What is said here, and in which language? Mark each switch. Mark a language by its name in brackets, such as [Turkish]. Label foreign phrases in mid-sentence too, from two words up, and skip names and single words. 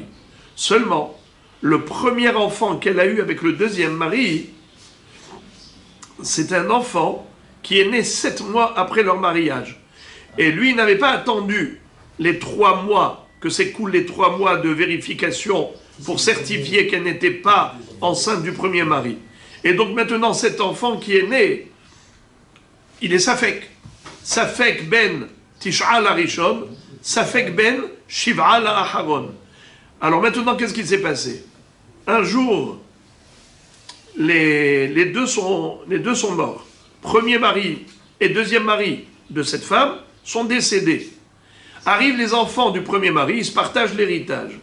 [French] Seulement, le premier enfant qu'elle a eu avec le deuxième mari, c'est un enfant qui est né 7 mois après leur mariage. Et lui n'avait pas attendu les 3 mois, que s'écoulent les 3 mois de vérification pour certifier qu'elle n'était pas enceinte du premier mari. Et donc maintenant, cet enfant qui est né, il est Safek. [Hebrew] ספק בן תשעה לראשון, ספק בן שבעה לאחרון. [French] Alors maintenant, qu'est-ce qui s'est passé? Un jour, les deux sont morts. Premier mari et deuxième mari de cette femme sont décédés. Arrivent les enfants du premier mari, ils se partagent l'héritage.